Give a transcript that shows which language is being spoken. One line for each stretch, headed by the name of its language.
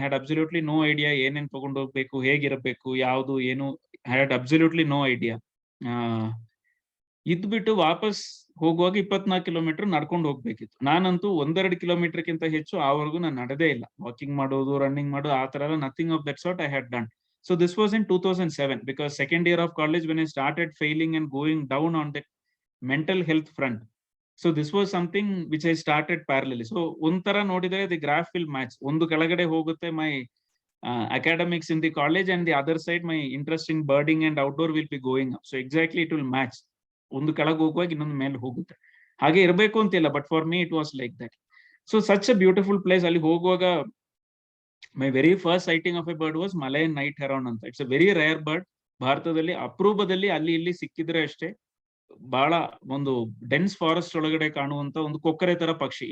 English: had absolutely no idea
Kannada: ಏನೇನ್ ತಗೊಂಡು ಹೋಗ್ಬೇಕು, ಹೇಗಿರಬೇಕು, ಯಾವ್ದು ಏನು,
English: Had absolutely no idea.
Kannada: ಇದ್ಬಿಟ್ಟು ವಾಪಸ್ ಹೋಗುವಾಗ 24 ಕಿಲೋಮೀಟರ್ ನಡ್ಕೊಂಡು ಹೋಗ್ಬೇಕಿತ್ತು. ನಾನಂತೂ 1-2 ಕಿಲೋಮೀಟರ್ಗಿಂತ ಹೆಚ್ಚು ಆವರೆಗೂ ನಾನು ನಡೆದೇ ಇಲ್ಲ. ವಾಕಿಂಗ್ ಮಾಡೋದು, ರನ್ನಿಂಗ್ ಮಾಡೋದು, ಆ ತರ ಎಲ್ಲ
English: Nothing of that sort I had done. So this was in 2007 because second year of college when I started failing and going down on that mental health front. So this was something which I started parallelly. So
Kannada: ಒಂಥರ ನೋಡಿದ್ರೆ
English: the graph will match.
Kannada: ಒಂದು ಕೆಳಗಡೆ ಹೋಗುತ್ತೆ
English: my academics in the college and the other side my interest in birding and outdoor will be going up. So exactly it will match.
Kannada: ಒಂದು ಕೆಳಗೆ ಹೋಗುವಾಗ ಇನ್ನೊಂದು ಮೇಲೆ ಹೋಗುತ್ತೆ. ಹಾಗೆ ಇರಬೇಕು ಅಂತಿಲ್ಲ,
English: But for me it was like that. So such a beautiful place.
Kannada: ಅಲ್ಲಿ ಹೋಗುವಾಗ
English: My very first sighting of a bird was Malayan night heron ಅಂತ. It's a very rare bird.
Kannada: ಭಾರತದಲ್ಲಿ ಅಪರೂಪದಲ್ಲಿ ಅಲ್ಲಿ ಇಲ್ಲಿ ಸಿಕ್ಕಿದ್ರೆ ಅಷ್ಟೇ. ಬಹಳ ಒಂದು ಡೆನ್ಸ್ ಫಾರೆಸ್ಟ್ ಒಳಗಡೆ ಕಾಣುವಂತ ಒಂದು ಕೊಕ್ಕರೆ ತರ ಪಕ್ಷಿ.